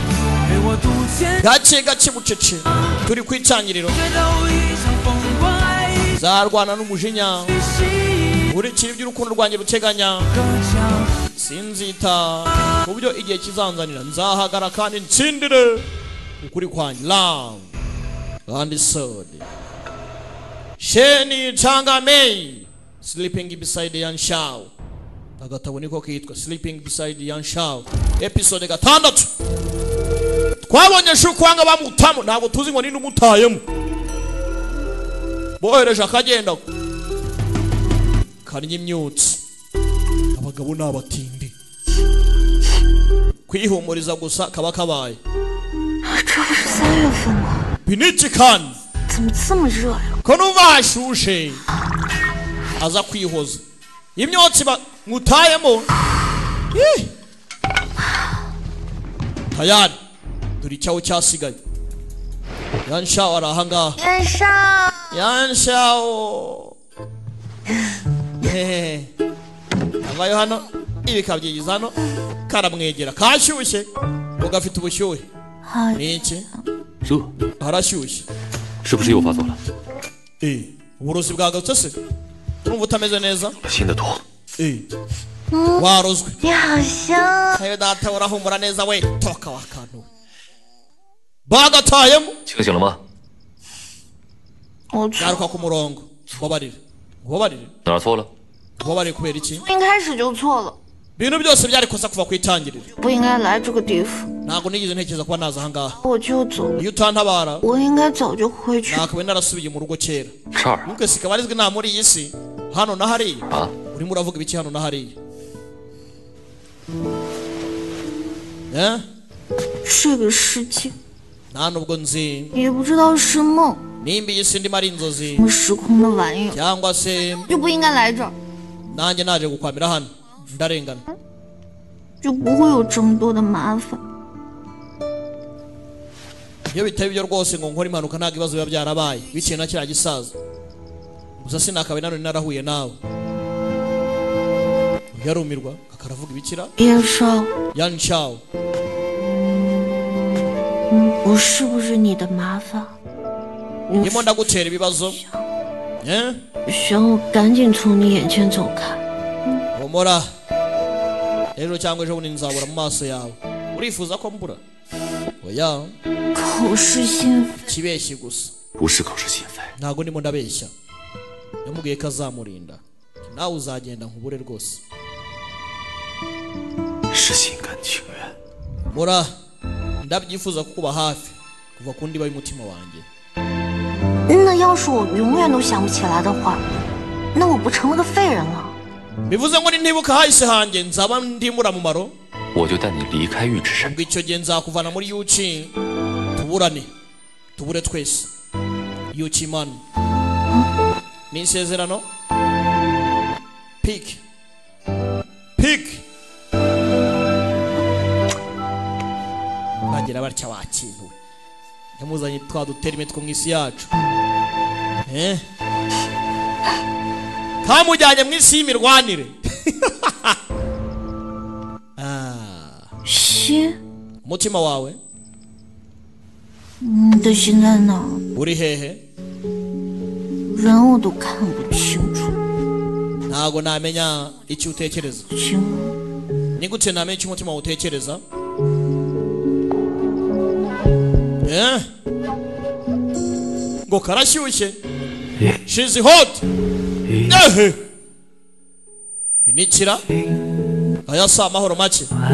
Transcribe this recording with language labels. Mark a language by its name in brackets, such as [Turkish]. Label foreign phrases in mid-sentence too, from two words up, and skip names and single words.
[Kinyarwanda] Gace gace bucece turi kwicangiriro zarwana n'umujinya urikira iby'urukundo rwanjye ruteganya sinzita kubyo igihe kizanzanira nzahagara kandi nsindire ukuri kwanjye. [English] Love and Soul. Sheni Changamei Sleeping Beside Yan Shao. [Kinyarwanda] Agatabo niko kitwa Sleeping Beside Yan Shao. Episode gatandatu. Twabonye shukwanga bamutamu ntabwo tuzi ngo ninde umutayemo. Bohereje akagenda. Kari imyutsi. Abagabo n'abatindi. Kwihumuriza gusa kaba kabaye. [Chinese] 这不是3月份吗？ [Kinyarwanda] Biniki kan. [Chinese] 怎么这么热呀？ [Kinyarwanda] Ko numvashushe. Aza kwihoza. Imyotsi mutayemo. Tayari. Duri cyawo cyasigaye. Yanshao arahanga. Yanshao. Avayo hano ibikabyigiza hano karamwegera kashyushye ugafite ubushyuhe. Niki? [Chinese] 热。 [Kinyarwanda] Harashyushye. [Chinese] 是不是又发作了？ [Kinyarwanda] uburozi bwagarutse se? Urumva utameze neza? [Chinese] 新的毒。 [Kinyarwanda] warozwe. [Chinese] 你好香。 [Kinyarwanda] Ayo data urahumura neza we toka wakantu. Bagatayemo. [Chinese] 清醒了吗？我 [Kinyarwanda] Garuka ku murongo. Ngobarire. Ngobarire. [Chinese] 哪儿错了？ [Kinyarwanda] Ngobarire kubera iki? [Chinese] 一开始就错了， [Kinyarwanda] Bintu byose byari kosa kuva kwitangirira. [Chinese] 不应该来这个地方， [Kinyarwanda] Ntago nigeze ntekereza kuba naza ahangaha. [Chinese] 我就走。 [Kinyarwanda] Iyo utantabara [Chinese] 我应该早就回去。 [Kinyarwanda] nakabe narasubiye mu rugo kera. [Chinese] 叉儿 [Kinyarwanda] Nuke sikabarizwe nta muri iyi si. Hano na hariya. [Chinese] 啊， [Kinyarwanda] Urimo uravuga ibiki hano na hariya? [Chinese] 这个世界 [Kinyarwanda] Nta nubwo nzi [Chinese] 也不知道是梦， [Kinyarwanda] nimba iyi si ndimo ari inzozi [Chinese] 什么时空的玩意儿， [Kinyarwanda] cyangwa se [Chinese] 就不应该来这儿， [Kinyarwanda] nanjye naje gukwamira hano ndarengana. [Chinese] 就不会有这么多的麻烦。 [Kinyarwanda] Iyo bitaba ibyo rwose ngo nkora impanuka ntabwo ibibazo biba byarabaye biciye na kiriya gisaza. Gusa sinakabe nanone narahuye nawe. Yarumirwa akaravuga ibikira. [Chinese] 叶少， [Kinyarwanda] Yanshao. [Chinese] 我是不是你的麻烦？ [Kinyarwanda] Ndimo ndagutera ibibazo. [Chinese] 想我赶紧从你眼前走开。 [Kinyarwanda] Humura. Ejo cyangwa ejo bundi nzabura mu maso yawe. Urifuza ko mbura? Oya. [Chinese] 口是心非， [Kinyarwanda] Kibeshye gusa. [Chinese] 不是口是心非。 [Kinyarwanda] Ntago ndimo ndabeshya. Yamubwiye ko azamurinda. Nawe uzagenda nkubure rwose. [Chinese] 是心甘情愿。 [Kinyarwanda] Mura ndabyifuza kukuba hafi kuva ku ndiba y'umutima wanjye. [Chinese] 那要是我永远都想不起来的话，那我不成了个废人了？ [Kinyarwanda] Bivuze ngo nintibuka hahise hanjye nzaba ndimura mumaro. [Chinese] 我就带你离开玉之身。 [Kinyarwanda] Ubwo icyo gihe nzakuvana muri Yuchi. Tuburane. Tubure twese. Yuchi man. Ni isezerano. Pick. Bagira batya wakintu. Yamuzanye twa duterime two mwisi yacu. Kamujyanye mwisi y'imirwanire. [Chinese] 心， [Kinyarwanda] Umutima wawe [Chinese] 你的心在哪儿？ [Kinyarwanda] uri hehe? [Chinese] 人我都看不清楚。 [Kinyarwanda] Ntago namenya icyo utekereza. [Chinese] 请 [Kinyarwanda] ni gute namenye icyo umutima utekereza ngo karashyushye [English] she's hot [Kinyarwanda] binikira aya si amahoro make